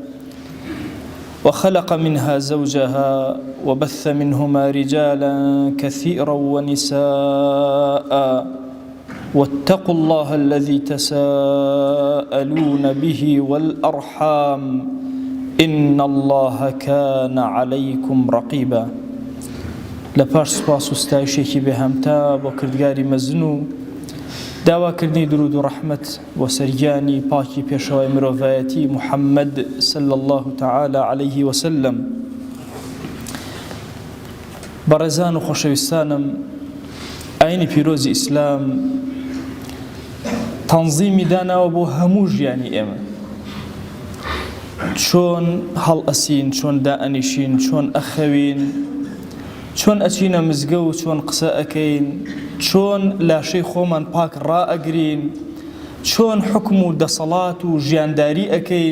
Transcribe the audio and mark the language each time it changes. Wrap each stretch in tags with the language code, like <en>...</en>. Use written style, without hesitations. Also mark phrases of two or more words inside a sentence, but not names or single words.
<ar>وخلق منها زوجها وبث منهما رجالا كثيرا ونساء واتقوا الله الذي تساءلون به والأرحام إن الله كان عليكم رقيبا.</ar> <ckb>لپاش سپاس و ستایشێکی بێهەمتا بۆ کردگاری مەزن و داواکردنی درود و ڕەحمەت بۆ سەرگیانی پاکی پێشەوای مرۆڤایەتی محەممەد</ckb> <ar>صلی الله تعالى عليه وسلم.</ar> <ckb>بەڕێزان و خۆشەویستانم، ئاینی پیرۆزی ئیسلام تەنزیمی داناوە بۆ هەموو ژیانی ئێمە، چۆن هەڵ ئەسین، چۆن دائەنیشین، چۆن ئەخەوین، چۆن ئەچینە مزگە و چۆن قسە ئەکەین، چۆن لاشەی خۆمان پاک ڕائەگرین، چۆن حکم و دەسەڵات و ژیانداری ئەکەین.</ckb>